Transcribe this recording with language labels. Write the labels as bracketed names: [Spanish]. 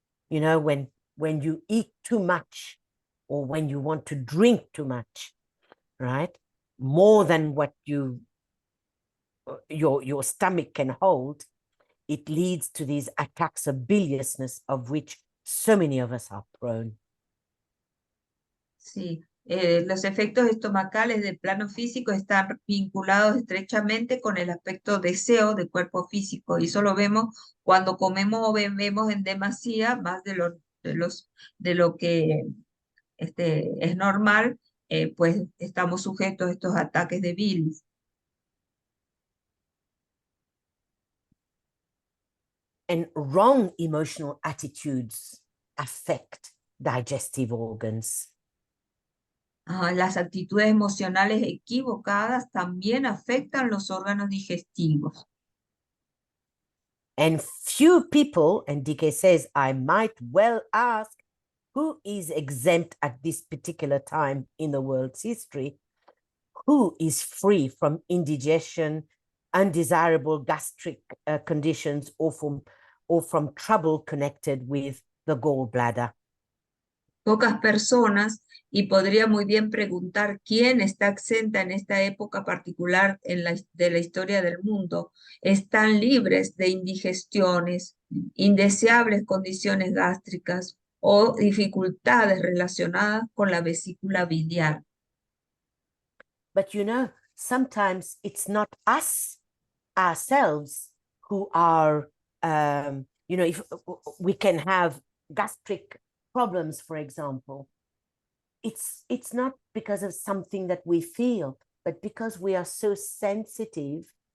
[English] You know, when you eat too much or when you want to drink too much, right? More than what your stomach can hold, it leads to these attacks of biliousness of which so many of us are prone. [Spanish] Sí, los efectos estomacales del plano físico están vinculados estrechamente con el aspecto deseo del cuerpo físico, y eso lo vemos cuando comemos o bebemos en demasía, más de lo que es normal, pues estamos sujetos a estos ataques de bilis. [English] And wrong emotional attitudes affect digestive organs. [Spanish] Las actitudes emocionales equivocadas también afectan los órganos digestivos. [English] And few people, and DK says, I might well ask, who is exempt at this particular time in the world's history? Who is free from indigestion, undesirable gastric conditions, or from trouble connected with the gallbladder? [Spanish] Pocas personas, y podría muy bien preguntar quién está exenta en esta época particular de la historia del mundo, están libres de indigestiones, indeseables condiciones gástricas o dificultades relacionadas con la vesícula biliar. [English] But you know, sometimes it's not us ourselves who are, if we can have gastric problems, for example, it's not because of something that we feel, but because we are so sensitive.